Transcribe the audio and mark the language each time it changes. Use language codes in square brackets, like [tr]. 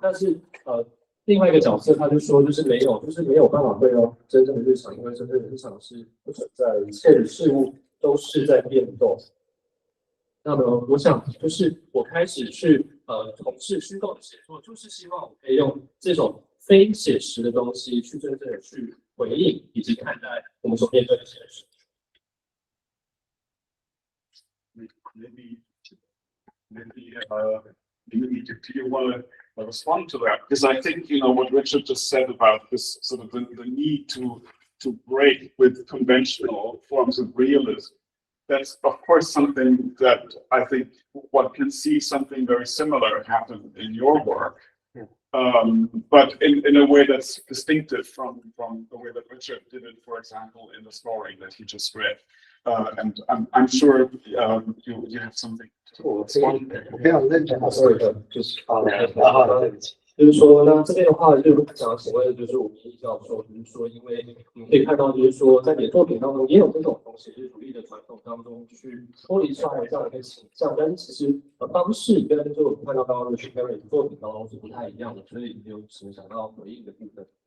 [zh] 但是另外一个角色他就说，就是没有办法回到真正的日常，因为真正的日常是不存在，一切的事物都是在变动。那么我想就是我开始去从事虚构的写作，就是希望我可以用这种非写实的东西去真正的去回应以及看待我们所面对的现实。 [en] Maybe do you want to respond to that? Because I think what Richard just said about this sort of the need to break with conventional forms of realism that's of course something that I think one can see something very similar happen in your work, but in a way that's distinctive from the way that Richard did it, for example, in the story that he just read. And I'm sure you have something to respond there. [zh] 我非常认同的 sorry，就是就是说，那这边的话，就想请问，就是我们教授，就是说，因为你可以看到，就是说，在你的作品当中也有这种东西，就是主义的传统当中去脱离出来这样的一个倾向，但是其实方式跟就我们看到刚刚的去 Kerridge 作品当中是不太一样的，所以你有什么想到回应的部分？